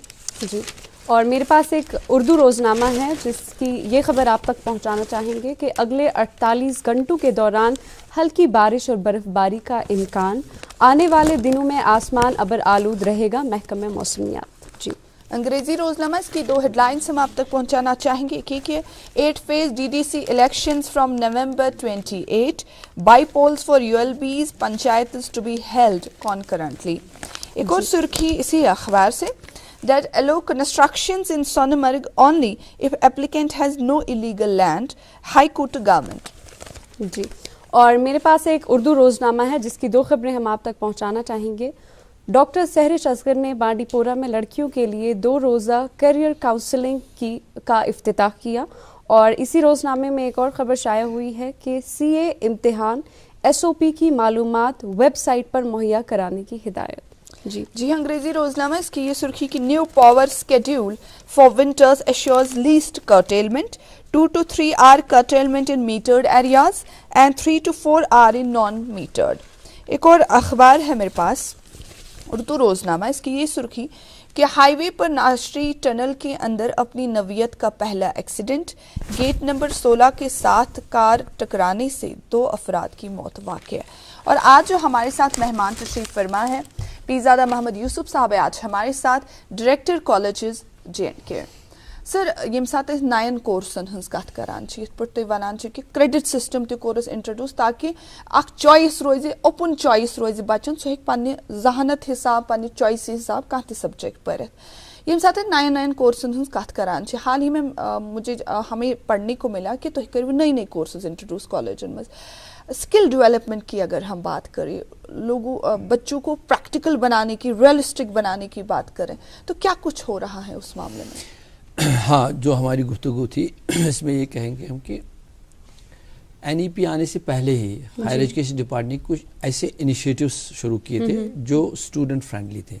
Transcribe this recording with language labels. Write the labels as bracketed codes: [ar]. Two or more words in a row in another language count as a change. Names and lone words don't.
[ur] جی اور میرے پاس ایک اردو روزنامہ ہے جس کی یہ خبر آپ تک پہنچانا چاہیں گے کہ اگلے 48 گھنٹوں کے دوران ہلکی بارش اور برف باری کا امکان، آنے والے دنوں میں آسمان ابر آلود رہے گا محکمہ موسمیات. جی انگریزی روزنامہ اس کی 2 ہیڈ لائنز ہم آپ تک پہنچانا چاہیں گے. [en] کہ 8 phase DDC elections from November 28 by polls for ULBs panchayats to be held concurrently. [ur] ایک اور سرخی اسی اخبار سے [en] that allow constructions in Sonamarg only if applicant has no illegal land, High Court government. [ur] جی اور میرے پاس ایک اردو روزنامہ ہے جس کی 2 خبریں ہم آپ تک پہنچانا چاہیں گے. ڈاکٹر سہرش اصغر نے بانڈی پورہ میں لڑکیوں کے لیے 2 روزہ [en] career counselling [ur] کا افتتاح کیا. اور اسی روزنامے میں ایک اور خبر شائع ہوئی ہے کہ CA امتحان SOP کی معلومات ویب سائٹ پر مہیا کرانے کی ہدایت. جی انگریزی روزنامہ اس کی یہ سرخی کہ [en] new power schedule for winters ensures least curtailment, 2 to 3 hour curtailment in metered areas and 3 to 4 hour in non-metered. [ur] ایک اور اخبار ہے میرے پاس اردو روزنامہ، اس کی یہ سرخی کہ ہائی وے پر ناشری ٹنل کے اندر اپنی نوعیت کا پہلا ایکسیڈنٹ، گیٹ نمبر 16 کے ساتھ کار ٹکرانے سے 2 افراد کی موت واقع. اور آج جو ہمارے ساتھ مہمان تشریف فرما ہے پیرزادہ محمد یوسف صاحب ہے آج ہمارے ساتھ، ڈائریکٹر کالجز JNK. [ks] سر یم سات نین کورسن ہز کت کران یت پہ تھی ونان کہ [en] credit system [ks] تہ کورس انٹروڈیوس تاکہ اخ چوائس روز [en] open choice [ks] روز بچن سہ ہیک پنہ ذہانت حساب پنہ چوائس حساب کانٛہہ تہ سبجیکٹ پرت. یم سات نین کورسن ہز کت کران [ur] حال ہی میں ہمیں پڑھنے کو ملا کہ [ks] تھی کرو نئی کورسز انٹروڈیوس کالجن مز. [ur] اسکل ڈیولپمنٹ کی اگر ہم بات کریں، لوگوں بچوں کو پریکٹیکل بنانے کی، ریئلسٹک بنانے کی بات کریں تو کیا کچھ ہو رہا ہے اس معاملے میں؟ ہاں جو ہماری گفتگو تھی اس میں یہ کہیں گے ہم کہ NEP آنے سے پہلے ہی [en] higher education department [ur] نے کچھ ایسے انیشیٹوز شروع کیے تھے جو [en] student friendly [ur] تھے.